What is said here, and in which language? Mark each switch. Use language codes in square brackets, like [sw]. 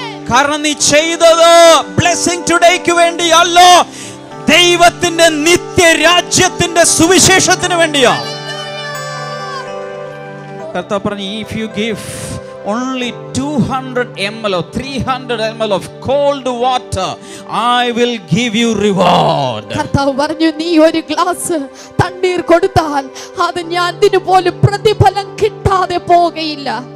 [ml] കാരണം നീ ചെയ്തത് ബ്ലെസ്സിംഗ് ടുഡേക്ക് വേണ്ടിയല്ല, ദൈവത്തിന്റെ നിത്യരാജ്യത്തിന്റെ സുവിശേഷത്തിന് വേണ്ടിയാ. കർത്താവ് പറഞ്ഞു, [en] if you give only 200 ml or 300 ml of cold water, I will give you reward. [ml] കർത്താവ് പറഞ്ഞു, നീ ഒരു ഗ്ലാസ് തണ്ണീർ കൊടുത്താൽ അത് ഞാൻ ഇതിനുപോലും പ്രതിഫലം കിട്ടാതെ പോകയില്ല.